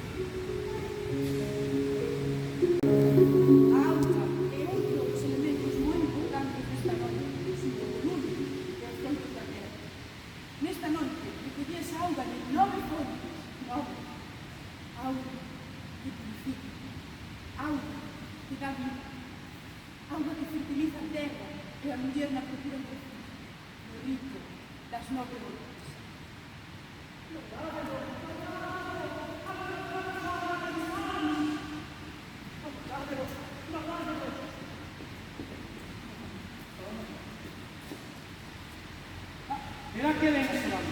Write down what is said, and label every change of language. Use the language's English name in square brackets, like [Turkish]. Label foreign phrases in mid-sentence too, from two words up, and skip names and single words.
[Galician] A auga é outro dos elementos moi importantes desta noite, o volume e os centros da terra. Nesta noite recollese auga de 9 fontes, 9. Auga que purifica, auga que dá vida, auga que fertiliza a terra e a muller na procura do filho, o rito das 9 gotas. [Spanish] Verá que ven ese hombre.